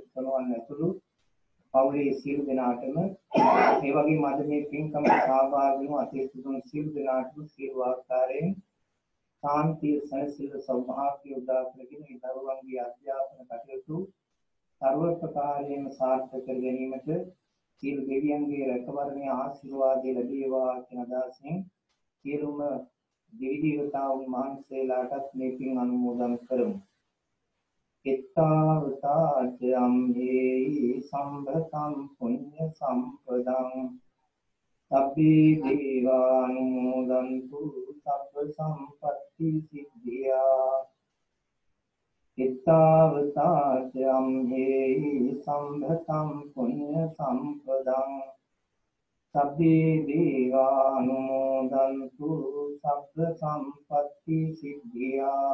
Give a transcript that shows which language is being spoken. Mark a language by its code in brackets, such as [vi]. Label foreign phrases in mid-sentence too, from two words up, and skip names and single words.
[si] පුතණුවන් ඇතුළු පවුලේ සියලු දෙනාටම ඒ වගේම අද මේ පින්කමේ සහභාගී වුණු අතිසුදුන් සියලු දෙනාටම සියලු ආකාරයෙන් සාන්තිය සැනසෙල්ල සෞභාග්‍ය උදා කරගෙන ඒ දරුවන්ගේ අධ්‍යාපන කටයුතු සර්ව ප්‍රකාරයෙන්ම සාර්ථක කර ගැනීමට සියලු දෙවියන්ගේ රැකවරණයේ ආශිර්වාදය ලැබේවා කියන අදහසින් සියලුම දෙවි දේවතාවුන් වහන්සේලාටත් මේ පින් අනුමෝදන් කරමු. [pi] ittavatatyam he sambhatam punya sampadam sabbi devanumodantu sabba sampatti siddhya ittavatatyam he sambhatam punya sampadam sabbi devanumodantu sabba sampatti siddhya